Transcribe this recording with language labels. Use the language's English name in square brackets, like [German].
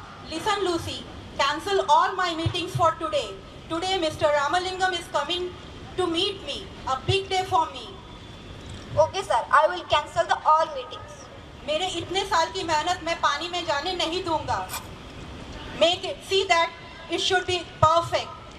[English] Listen, Lucy, cancel all my meetings for today. Today, Mr. Ramalingam is coming to meet me. A big day for me. Okay, sir. I will cancel the all meetings. [Hindi] मेरे इतने साल की मेहनत मैं पानी में जाने नहीं दूंगा. [English] Make it, see that it should be perfect.